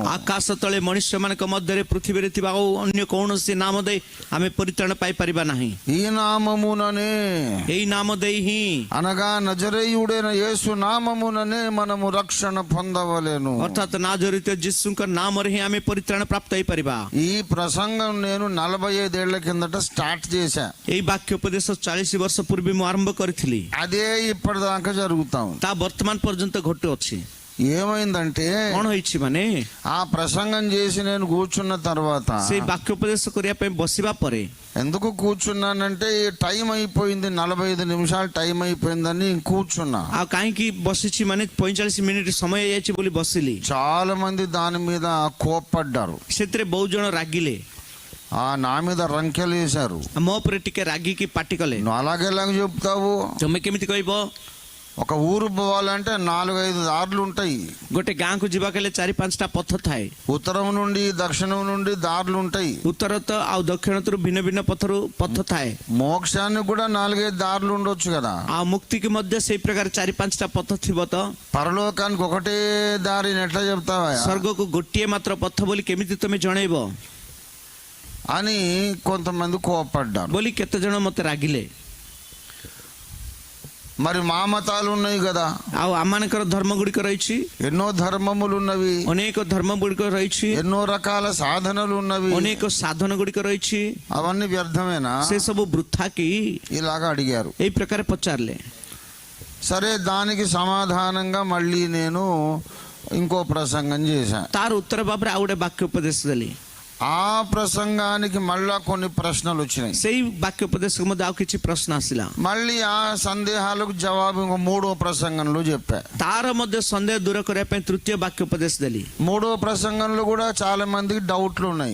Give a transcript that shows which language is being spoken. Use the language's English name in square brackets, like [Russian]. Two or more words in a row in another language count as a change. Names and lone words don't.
[Odia] ଆକାଶ ତଳେ ମଣିଷମାନଙ୍କ ମଧ୍ୟରେ ପୃଥିବୀରେ ଥିବା ଆଉ ଅନ୍ୟ କୌଣସି ନାମ ଦେଇ ଆମେ ପରିତ୍ରାଣ ପାଇପାରିବା ନାହିଁ. [Telugu] ఈ నామముననే, [Odia] ଏଇ ନାମ ଦେଇ ହିଁ, [Telugu] అనగా నజరేయుడైన యేసు నామముననే మనము రక్షణ పొందవలెను. [Odia] ଅର୍ଥାତ୍ ନାଜରିତ ଯୀଶୁଙ୍କ ନାମରେ ହିଁ ଆମେ ପରିତ୍ରାଣ ପ୍ରାପ୍ତ ହେଇପାରିବା. [Telugu] ఈ ప్రసంగం నేను 45 ఏళ్ల కిందట స్టార్ట్ చేశా. [Odia] ଏଇ ବାକ୍ୟ ଉପଦେଶ 40 ବର୍ଷ ପୂର୍ବେ ମୁଁ ଆରମ୍ଭ କରିଥିଲି. [Telugu] అదే ఇప్పటిదాకా జరుగుతా ఉంది. [Odia] ତା ବର୍ତ୍ତମାନ ପର୍ଯ୍ୟନ୍ତ ଘଟୁଅଛି. [Telugu] ఏమైందంటే [Odia] କ'ଣ ହେଇଛି ମାନେ [Telugu] ఆ ప్రసంగం చేసి నేను కూర్చున్న తర్వాత, [Odia] ସେଇ ବାକ୍ୟ ଉପଦେଶ କରିବା ପାଇଁ ବସିବା ପରେ, [Telugu] ఎందుకు కూర్చున్నానంటే టైం అయిపోయింది, 45 నిమిషాలు టైం అయిపోయిందని కూర్చున్నా. [Odia] ଆଉ కాହିଁକି ବସିଛି ମାନେ 45 ମିନିଟ୍ ସମୟ ହେଇଯାଇଛି ବୋଲି ବସିଲି. [Telugu] చాలా మంది దాని మీద కోప్పడ్డారు, [Odia] ସେଥିରେ ବହୁତ ଜଣ ରାଗିଲେ, [Telugu] నా మీద రంకెలేశారు. [Odia] ମୋ ଉପରେ ଟିକେ ରାଗିକି ପାଟି କଲେ, [Telugu] నువ్వు అలాగేలాగ చెప్తావు? [Odia] ତମେ କେମିତି କହିବ? [Telugu] ఒక ఊరు పోవాలంటే 4-5 దారులు ఉంటాయి. [Odia] ଗୋଟେ ଗାଁକୁ ଯିବାକୁ ହେଲେ 4-5ଟା ପଥ ଥାଏ. [Telugu] ఉత్తరం నుండి దక్షిణం నుండి దారులు ఉంటాయి. [Odia] ଉତ୍ତରତ ଆଉ ଦକ୍ଷିଣତରୁ ଭିନ୍ନ ଭିନ୍ନ ପଥ ଥାଏ. [Telugu] మోక్షానికి కూడా 4-5 దారులు ఉండొచ్చు కదా. [Odia] ଆଉ ମୁକ୍ତିకి ମଧ୍ୟ ସେଇ ପ୍ରକାର 4-5ଟା ପଥ ଥିବ ତ? [Telugu] పరలోకానికి ఒకటే దారిని ఎట్లా చెప్తావా? [Odia] ସ୍ୱର୍ଗକୁ ଗୋଟିଏ ମାତ୍ର ପଥ ବୋଲି କେମିତି ତମେ ଜଣେଇବ [Telugu] అని కొంతమంది కోపడ్డారు [Odia] ବୋଲି କେତେ ଜଣ ମତେ ରାଗିଲେ. [Telugu] మరి మా మతాలు ఉన్నాయి కదా, [Odia] ଆଉ ଆମମାନଙ୍କର ଧର୍ମ ଗୁଡ଼ିକ ରହିଛି, [Telugu] ఎన్నో ధర్మములు ఉన్నవి, [Odia] ଅନେକ ଧର୍ମ ଗୁଡ଼ିକ ରହିଛି, [Telugu] ఎన్నో రకాల సాధనలు ఉన్నవి, [Odia] ଅନେକ ସାଧନ ଗୁଡ଼ିକ ରହିଛି, [Telugu] అవన్నీ వ్యర్థమేనా? [Odia] ସେ ସବୁ ବୃଥା କି? [Telugu] ఇలాగా అడిగారు. [Odia] ଏଇ ପ୍ରକାର ପଚାରିଲେ. [Telugu] సరే, దానికి సమాధానంగా మళ్ళీ నేను ఇంకో ప్రసంగం చేశాను. [Odia] ତାର ଉତ୍ତର ଭାବରେ ଆଉ ଗୋଟେ ବାକ୍ୟ ଉପଦେଶ ଦେଲି. [Telugu] ఆ ప్రసంగానికి మళ్ళా కొన్ని ప్రశ్నలు వచ్చినాయి. [Odia] ସେଇ ବାକ୍ୟ ଉପଦେଶକୁ ମଧ୍ୟ ଆଉ କିଛି ପ୍ରଶ୍ନ ଆସିଲା. [Telugu] మళ్ళీ ఆ సందేహాలకు జవాబు ఇంకో మూడో ప్రసంగంలో చెప్పా. [Odia] ତାର ମଧ୍ୟ ସନ୍ଦେହ ଦୂର କରିବା ପାଇଁ ତୃତୀୟ ବାକ୍ୟ ଉପଦେଶ ଦେଲି. [Telugu] మూడో ప్రసంగంలో కూడా చాలా మందికి డౌట్లు ఉన్నాయి.